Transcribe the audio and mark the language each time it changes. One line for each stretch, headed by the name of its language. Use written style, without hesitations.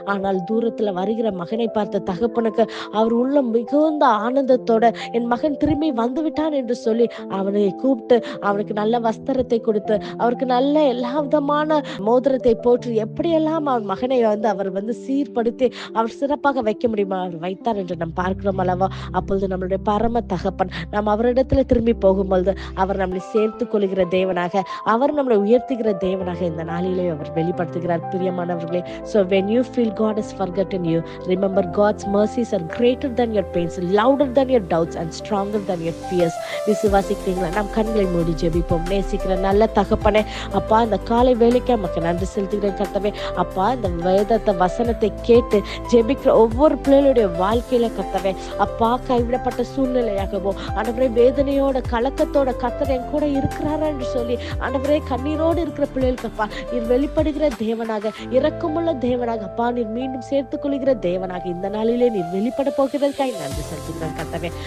Tamil: ஆனால் தூரத்துல வருகிற மகனை பார்த்த தகப்பனுக்கு அவர் உள்ள மிகுந்த ஆனந்தத்தோட, என் மகன் திரும்பி வந்து விட்டான் என்று சொல்லி அவனை கூப்பிட்டு அவனுக்கு நல்ல வஸ்திரத்தை கொடுத்து, அவருக்கு நல்ல எல்லா விதமான மோதிரத்தை போற்று எப்படியெல்லாம் அவர் மகனை அவர் சீர்படுத்தி அவர் சிறப்பாக வைக்க முடியுமா அவர் வைத்தார் என்று நாம் பார்க்கிறோம் அல்லவா? அப்பொழுது நம்மளுடைய பரம தகப்பன் நாம் அவரிடத்துல திரும்பி போகும்பொழுது அவர் நம்மளை சேர்த்துக் கொள்கிற தேவனாக, அவர் நம்மளை உயர்த்துகிற தேவனாக இந்த நாளிலே அவர் வெளிப்படுத்துகிறார். பிரியமானவர்களே,
English: so when you feel God has forgotten you, remember God's mercies are greater than your pains, louder than your doubts and stronger than your fears.
Tamil: விசுவாசிக்கிறீங்களா? நாம் கண்களை மூடி ஜெபிப்போம். நேசிக்கிற நல்ல தகப்பனே, அப்பா, இந்த காலை வேலைக்கு நமக்கு நன்றி செலுத்துகிறேன் கர்த்தாவே. அப்பா, இந்த வேதத்தை வசனத்தை கேட்டு ஜெபிக்கிற ஒவ்வொரு பிள்ளைகளுடைய வாழ்க்கையில கர்த்தாவே, அப்பா, கைவிடப்பட்ட சூழ்நிலையாகவோ ஆண்டவரே வேதனையோட கலக்கத்தோட கர்த்தர் என் கூட இருக்கிறாரா என்று சொல்லி ஆண்டவரே கண்ணீரோடு இருக்கிற பிள்ளைகளுக்கு அப்பா நீர் வெளிப்படுகிற தேவனாக, இரக்கமுள்ள தேவனாக, அப்பா நீர் மீண்டும் சேர்த்துக் கொள்கிற தேவனாக இந்த நாளிலே நீர் வெளிப்பட போகிறதுக்காக நன்றி செலுத்துகிறேன் கர்த்தாவே.